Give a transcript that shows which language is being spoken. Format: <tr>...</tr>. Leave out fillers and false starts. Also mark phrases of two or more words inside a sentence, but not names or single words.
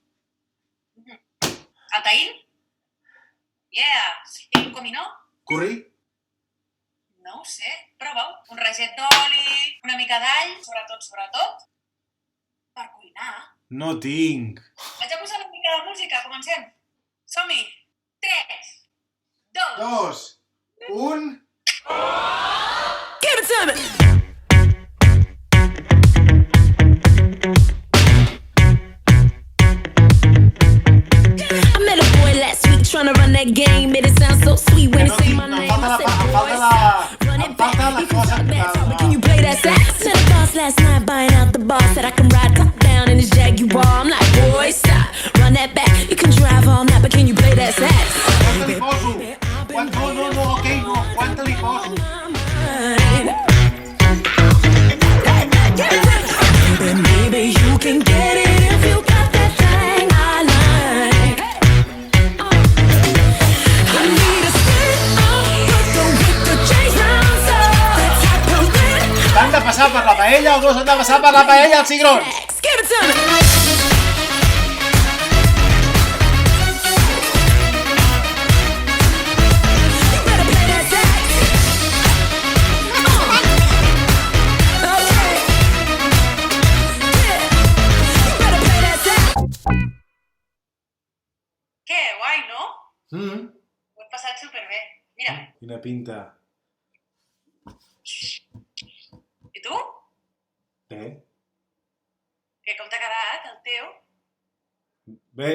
<ca>el taïn. Yeah. I un cominó? Curri? No ho sé, prova-ho. Un raget d'oli, una mica d'all, sobretot. Per cuinar. No tinc. Vaig a posar una mica de música, comencem. Som-hi. 3, 2... 2, 1...</ca> <en>Give it to me! I met a boy last week trying to run that game. Made it sound so sweet when he say my name. I said, boy, stop. Run it back. You can talk back, talk, but can you play that sax? Met a boss last night buying out the bar. Said I can ride top down in his Jaguar. I'm like, boy, stop. Run that back. You can drive all night, but can you play that sax?</en> <ca>Quanta li poso? No, ok, no. Quanta li poso?</ca> <en>Maybe you can get it if you got that thing I like. I need a spin with the chase rounds up. The type of red</en> <ca>T'han de passar per la paella o dos han de passar per la paella els cigrons?</ca> <en>flags. Give it to me. You better play that sax. Okay. Yeah. You better play that sax.</en> <ca>Què, guai, no? Mm. Ho he passat superbé. Mira, Quina pinta. i tu? Bé. Que com t'ha quedat, el teu? Bé.</ca>